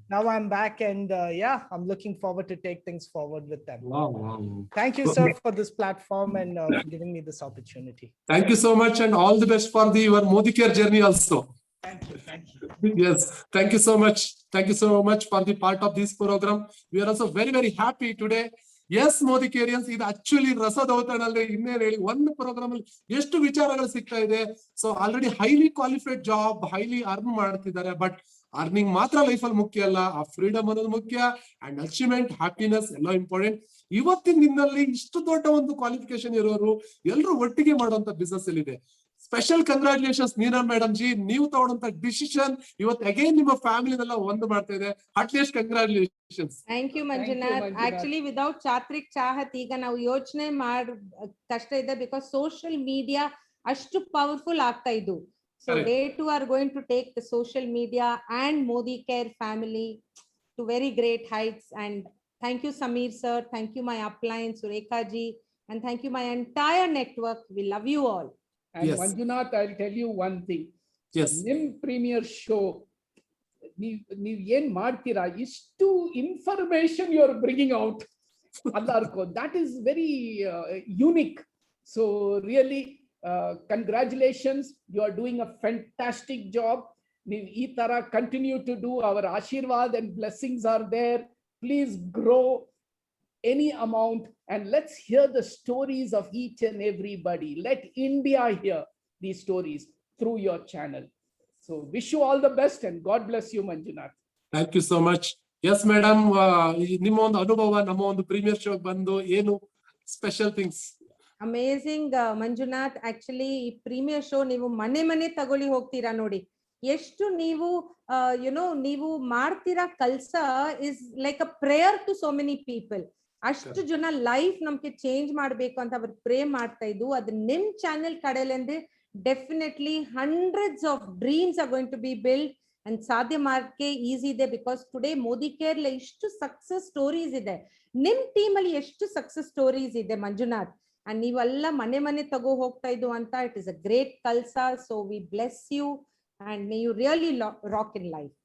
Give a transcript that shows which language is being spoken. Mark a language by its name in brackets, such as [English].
[English] Now I'm back and yeah, I'm looking forward to take things forward with them. Wow. Thank you, sir, for this platform and for giving me this opportunity. Thank you so much and all the best for your Modi Care journey also. Thank you. Yes, thank you so much. Thank you so much for the part of this program. We are also very, very happy today. [Kannada] Yes, Modi Careans, ಇದು actually ರಸದೌತಣಲ್ಲಿ ಇನ್ನೇನು ಹೇಳಿ, ಒಂದು program ಅಲ್ಲಿ ಎಷ್ಟು ವಿಚಾರಗಳು ಸಿಗ್ತಾ ಇದೆ. So already highly qualified job, highly earn ಮಾಡ್ತಿದ್ದಾರೆ. ಬಟ್ ಅರ್ನಿಂಗ್ ಮಾತ್ರ ಲೈಫ್ ಅಲ್ಲಿ ಮುಖ್ಯ ಅಲ್ಲ, ಆ ಫ್ರೀಡಮ್ ಅನ್ನೋದು ಮುಖ್ಯ, ಅಂಡ್ ಅಚೀವ್ಮೆಂಟ್, ಹ್ಯಾಪಿನೆಸ್ ಎಲ್ಲ ಇಂಪಾರ್ಟೆಂಟ್. ಇವತ್ತಿನ ದಿನದಲ್ಲಿ ಇಷ್ಟು ದೊಡ್ಡ ಒಂದು ಕ್ವಾಲಿಫಿಕೇಶನ್ ಇರೋರು ಎಲ್ಲರೂ ಒಟ್ಟಿಗೆ ಮಾಡುವಂತ ಬಿಸ್ನೆಸ್ ಅಲ್ಲಿ ಇದೆ. ಸ್ಪೆಷಲ್ ಕಂಗ್ರಾಚುಲೇಷನ್ಸ್ ನೀನಾ ಮೇಡಮ್ ಜಿ, ನೀವು ತಗೊಂಡಂತ ಡಿಸಿಷನ್ ಇವತ್ತು ಅಗೇನ್ ನಿಮ್ಮ ಫ್ಯಾಮಿಲಿನೆಲ್ಲ ಒಂದು ಮಾಡ್ತಾ ಇದೆ. [English] At least congratulations. Thank you Manjunath. [Kannada] Actually without ಚಾತ್ರಿಕ್ ಚಾಹತ್ ಈಗ ನಾವು ಯೋಚನೆ ಕಷ್ಟ ಇದೆ, ಬಿಕಾಸ್ ಸೋಷಿಯಲ್ ಮೀಡಿಯಾ ಅಷ್ಟು ಪವರ್ಫುಲ್ ಆಗ್ತಾ ಇದ್ದು. [English] So they too are going to take the social media and Modi Care family to very great heights. And thank you Samir sir, thank you my upline Surekha ji, and thank you my entire network. We love you all. And Yes. Manjunath, I'll tell you one thing. Yes. [Kannada] ನಿಮ್ premiere show ನೀವ್ ಏನ್ ಮಾಡ್ತೀರಾ, ಇಷ್ಟು [English] information you are bringing out [Kannada] ಎಲ್ಲಾರ್ಗೂ, [English] That is very unique. So really congratulations, you are doing a fantastic job. [Kannada] ನೀವು ಈ ತರ [English] continue to do, [Kannada] ಅವರ ಆಶೀರ್ವಾದ [English] And blessings are there. Please grow any amount and let's hear the stories of each and everybody. Let India hear these stories through your channel. So wish you all the best and God bless you, Manjunath. Thank you so much. Yes madam, [Kannada] ನಿಮ್ಮ ಒಂದು ಅನುಭವ ನಮ್ಮ ಒಂದು premiere show ಬಂದು ಏನು special things? [English] Amazing Manjunath. [Kannada] Actually ಈ premiere show ನೀವು ಮನೆ ತಗೊಳ್ಳಿ ಹೋಗ್ತೀರಾ ನೋಡಿ, ಎಷ್ಟು ನೀವು ನೀವು ಮಾಡ್ತೀರಾ ಕೆಲ್ಸ [English] Is like a prayer to so many people. [Kannada] ಅಷ್ಟು ಜನ ಲೈಫ್ ನಮ್ಗೆ ಚೇಂಜ್ ಮಾಡ್ಬೇಕು ಅಂತ ಅವ್ರು ಪ್ರೇ ಮಾಡ್ತಾ ಇದ್ದು. ಅದು ನಿಮ್ ಚಾನೆಲ್ ಕಡೆಯಲ್ಲಿ ಅಂದ್ರೆ [English] definitely hundreds of dreams are going to be build and [Kannada] ಸಾಧ್ಯ ಮಾಡಕ್ಕೆ ಈಸಿ ಇದೆ. ಬಿಕಾಸ್ ಟುಡೇ ಮೋದಿ ಕೇರ್ ಇಷ್ಟು ಸಕ್ಸಸ್ ಸ್ಟೋರೀಸ್ ಇದೆ, ನಿಮ್ ಟೀಮ್ ಅಲ್ಲಿ ಎಷ್ಟು ಸಕ್ಸಸ್ ಸ್ಟೋರೀಸ್ ಇದೆ ಮಂಜುನಾಥ್. ಅಂಡ್ ನೀವೆಲ್ಲ ಮನೆ ತಗೋ ಹೋಗ್ತಾ ಇದ್ದು ಅಂತ, [English] It is a great ಕಲ್ಸ. So we bless you and may you really rock in life.